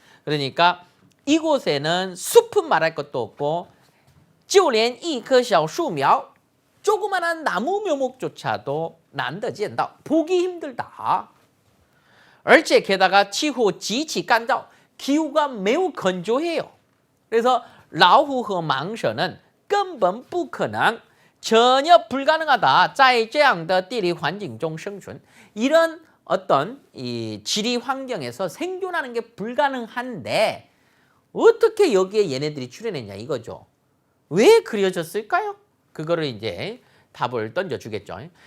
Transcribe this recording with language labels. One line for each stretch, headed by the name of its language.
Korean: 그러니까 이곳에는 숲은 말할 것도 없고
Chinese: 就连一棵小树苗
Korean: 조그만한 나무 묘목조차도
Chinese: 难得见到
Korean: 보기 힘들다. 而且 게다가
Chinese: 气候极其干燥
Korean: 기후가 매우 건조해요. 그래서 老虎和蟒蛇는
Chinese: 根本不可能
Korean: 전혀 불가능하다.
Chinese: 在这样的地理环境中生存
Korean: 이런 어떤 이 지리 환경에서 생존하는 게 불가능한데 어떻게 여기에 얘네들이 출연했냐 이거죠. 왜 그려졌을까요? 그거를 이제 답을 던져주겠죠.